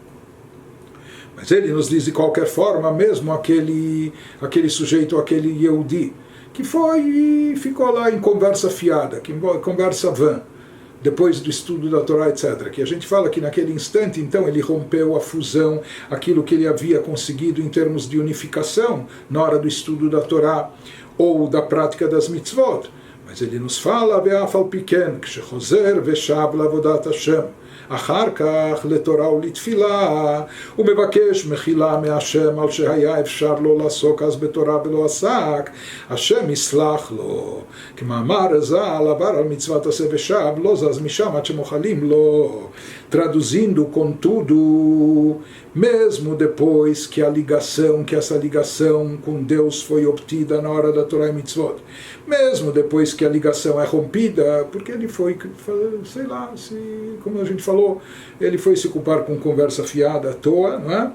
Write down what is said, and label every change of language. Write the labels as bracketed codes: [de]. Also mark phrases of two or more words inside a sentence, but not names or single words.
[pt] Mas ele nos diz de qualquer forma, mesmo aquele sujeito, aquele Yehudi, que foi e ficou lá em conversa fiada, conversa vã, depois do estudo da Torá, etc. Que a gente fala que naquele instante, então, ele rompeu a fusão, aquilo que ele havia conseguido em termos de unificação na hora do estudo da Torá ou da prática das mitzvot. Mas ele nos fala, [he] ואף על פי כן, כשחוזר ושב לעבודת השם, אחר כך לתורה ולתפילה, ומבקש מחילה מהשם על שהיה אפשר לו לעסוק אז בתורה ולא עסק, השם יסלח לו. כמאמר ז"ל, עבר על מצוות עשה ושב, לא זז משם עד שמוחלים לו. [pt] Traduzindo, contudo, mesmo depois que essa ligação com Deus foi obtida na hora da Torá e Mitzvot, mesmo depois que a ligação é rompida, porque ele foi, sei lá, como a gente falou, ele foi se ocupar com conversa fiada à toa, não é?